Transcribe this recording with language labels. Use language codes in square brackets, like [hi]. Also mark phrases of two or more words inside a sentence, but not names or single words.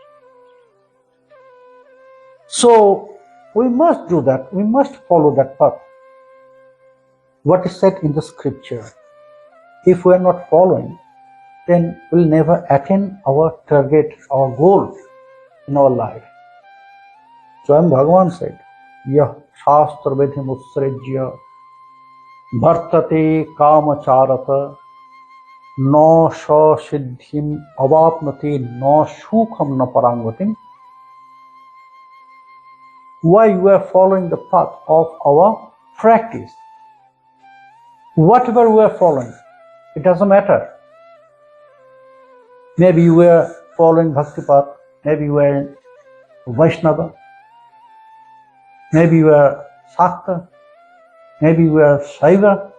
[en] So we must do that. We must follow that path. What is said in the scripture. If we are not following, then we'll never attain our target, our goal in our life. Swayam Bhagavan said, [sa] यः शास्त्र विधिम् उत्सृज्य वर्तते कामकारतः न स सिद्धिम् अवाप्नोति न सुखं न परां गतिम्. [en] Why you are following the path of our practice? Whatever we are following, it doesn't matter. Maybe you were following Bhakti path, maybe you were Vaishnava, maybe you were Sakta, maybe you were Shaiva.